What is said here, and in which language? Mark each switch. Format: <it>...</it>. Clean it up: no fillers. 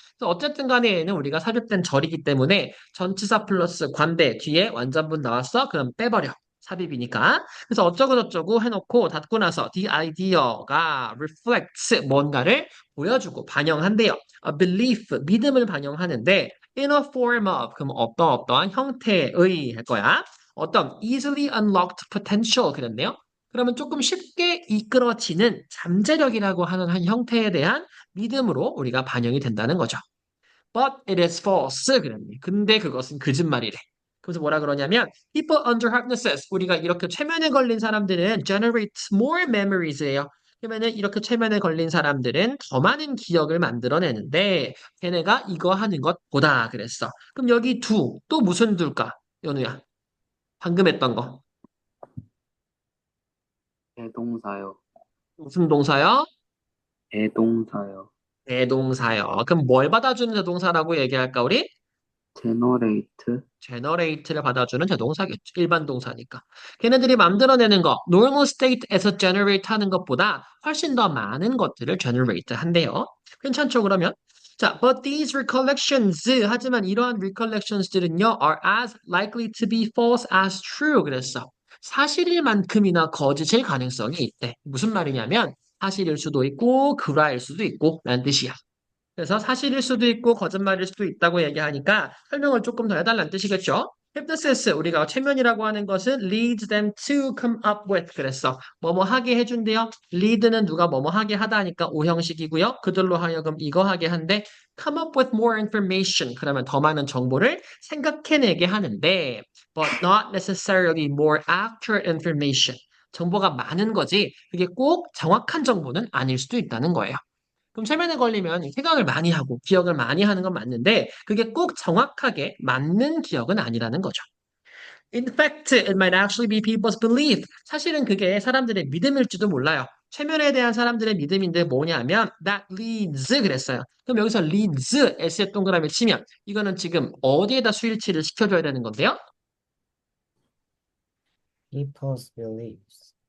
<ko>그래서 어쨌든 간에 얘는 우리가 삽입된 절이기 때문에 전치사 플러스 관대 뒤에 완전문 나왔어? 그럼 빼버려. 삽입이니까. 그래서 어쩌고저쩌고 해놓고 닫고 나서 the idea가 reflects 뭔가를 보여주고 반영한대요.</ko> <en>A belief,</en> <ko>믿음을 반영하는데</ko> <en>in a form of,</en> <ko>그럼 어떠한 형태의 할 거야.</ko> <en>어떤 easily unlocked potential</en> <ko>그랬네요. 그러면 조금 쉽게 이끌어지는 잠재력이라고 하는 한 형태에 대한 믿음으로 우리가 반영이 된다는 거죠.</ko> <en>But it is false.</en> <ko>그랬네. 근데 그것은 거짓말이래. 그래서 뭐라 그러냐면</ko> <en>people under hypnosis</en> <ko>우리가 이렇게 최면에 걸린 사람들은</ko> <en>generate more memories</en> <ko>예요. 그러면은 이렇게 최면에 걸린 사람들은 더 많은 기억을 만들어내는데 걔네가 이거 하는 것보다 그랬어. 그럼 여기 두 또 무슨 둘까? 연우야. 방금 했던 거. 대동사요. 무슨 동사요? 대동사요. 대동사요. 그럼 뭘 받아주는 대동사라고 얘기할까 우리?</ko> <en>generate.</en> <ko>generate를 받아주는 대동사겠죠. 일반 동사니까. 걔네들이 만들어내는 거,</ko> <en>normal state</en> <ko>에서 generate 하는 것보다 훨씬 더 많은 것들을 generate 한대요. 괜찮죠, 그러면?</ko> <en>자, but these recollections,</en> <ko>하지만 이러한 recollections들은요,</ko> <en>are as likely to be false as true.</en> <ko>그랬어. 사실일 만큼이나 거짓일 가능성이 있대. 무슨 말이냐면, 사실일 수도 있고, 불화일 수도 있고, 라는 뜻이야. 그래서 사실일 수도 있고 거짓말일 수도 있다고 얘기하니까 설명을 조금 더 해달라는 뜻이겠죠.</ko> <en>hypnosis</en> <ko>우리가 최면이라고 하는 것은</ko> <en>leads them to come up with 그랬어.</en> <ko>뭐뭐 하게 해준대요. lead는 누가 뭐뭐 하게 하다 하니까 오형식이고요. 그들로 하여금 이거 하게 한데</ko> <en>come up with more information</en> <ko>그러면 더 많은 정보를 생각해내게 하는데</ko> <en>but not necessarily more accurate information</en> <ko>정보가 많은 거지 그게 꼭 정확한 정보는 아닐 수도 있다는 거예요. 그럼 최면에 걸리면 생각을 많이 하고 기억을 많이 하는 건 맞는데 그게 꼭 정확하게 맞는 기억은 아니라는 거죠.</ko> <en>In fact, it might actually be people's belief.</en> <ko>사실은 그게 사람들의 믿음일지도 몰라요. 최면에 대한 사람들의 믿음인데 뭐냐면</ko> <en>that leads</en> <ko>그랬어요. 그럼 여기서 leads S에 동그라미 치면 이거는 지금 어디에다 수일치를 시켜줘야 되는 건데요?</ko> <en>people's beliefs.</en>